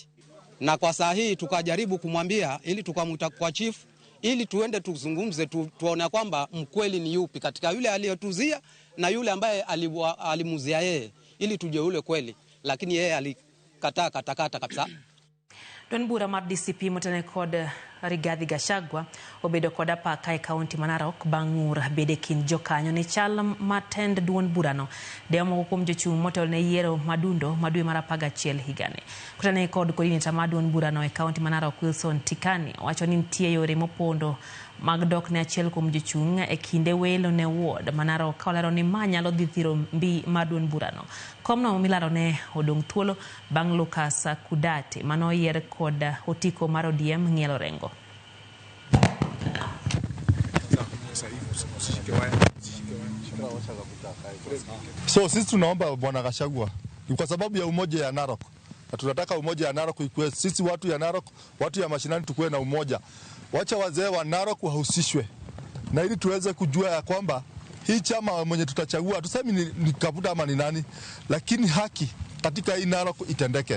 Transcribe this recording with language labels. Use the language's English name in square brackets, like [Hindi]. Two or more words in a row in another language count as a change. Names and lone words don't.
[Swahili] Na kwa saa hii tukajaribu kumwambia ili tukamwita kwa chief ili tuende tuzungumze tuone kwamba mkweli ni yupi katika yule aliyotuzia na yule ambaye alimuzia yeye ili tujue ule kweli, lakini yeye alikataa katakata kabisa. [Luo (Kenya and Tanzania)] Don bura mar DCP motene kod Rigathi Gachagua obedo kod apaka e kaunti ma Narok bang'ur bede kind jokanyo ne chal matend duond burano demo kuom jochung' motel ne yiero madundo madwe mar 11 higani. Kutane kod coordinator ma duond burano e kaunti ma Narok Wilson Tikani wacho ni nitie yore mopondo mag dok ne achiel kuom jochung' e kinde welo ne ward ma Narok kaolero ni ma nyalo dhi thiro mbi ma duond burano. Komno milaro ne odong' thuolo bang' Lucas Kudate mano yier kod otiko mar ODM ng'ielo rengo. [Swahili] So sisi tunaomba Bwana Gachagua ni kwa sababu ya umoja ya Narok. Na tunataka umoja ya Narok ikuwe sisi watu ya Narok, watu ya mashinani tukuwe na umoja. Wacha wazee wa Narok wahusishwe. Na ili tuweze kujua ya kwamba hii chama mwenye tutachagua tusemi ni Kabuta ama ni nani, lakini haki katika hii Narok itendeke.